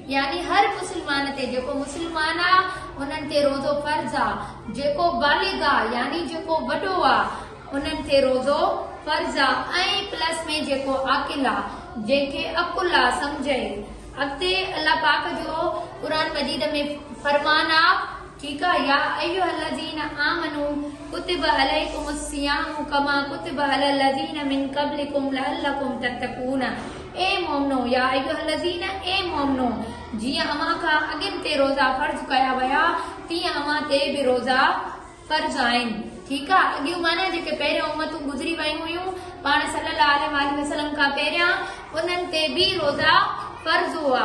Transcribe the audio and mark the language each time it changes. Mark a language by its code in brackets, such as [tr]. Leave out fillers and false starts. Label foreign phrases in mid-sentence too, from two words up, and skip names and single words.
[sd] यानी हर मुस्लमान ते, जेको मुस्लमान आहे उन्हनि ते रोज़ो फर्ज़ आहे। जेको बालिग आहे यानी जेको वॾो आहे उन्हनि ते रोज़ो फर्ज़ आहे। ऐं प्लस में जेको आकिल आहे, जंहिंखे अकुल आहे, सम्झे। अॻिते अल्लाह पाक जो क़ुरान मजीद में फरमान आहे, ठीकु आहे, [ar] يا أيها الذين آمنوا كتب عليكم الصيام كما كتب على الذين من قبلكم لعلكم تتقون. [sd] ए मोमिनो, [ar] يا أيها الذين, [sd] ए मोमिनो, जीअं अव्हां खां अॻिन ते रोज़ा फर्ज़ कया विया तीअं अव्हां ते बि रोज़ा फर्ज़ आहिनि, ठीकु आहे। अॻियूं माना जेके पहिरियों उम्मतूं गुज़री वयूं हुयूं पाण [ar] صلى الله عليه وسلم [sd] खां पहिरियां, उन्हनि ते बि रोज़ा फर्ज़ हुआ।